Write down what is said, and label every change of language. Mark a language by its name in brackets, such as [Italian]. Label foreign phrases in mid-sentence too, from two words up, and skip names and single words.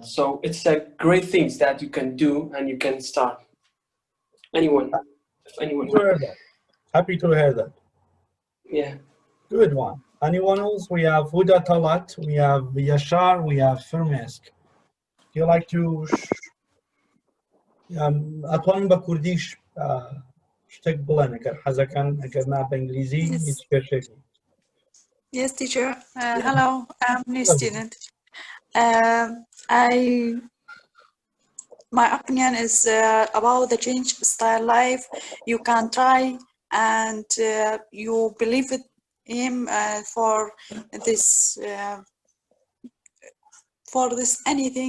[English] So it's a great things that you can do and you can start. Anyone? Happy to hear that. Yeah. Good one. Anyone else? We have Huda Talat, we have Yashar, we have Firmesk. Do you like to [Central Kurdish] أتوانم بە کوردیش شتێک بڵێن ئەگەر حەزەکەن ئەگەر نا بە ئینگلیزی هیچ کێشێکی. [English] Yes, teacher. Hello, I'm a new student. My opinion is about the change style life. You can try and you believe in him for this anything.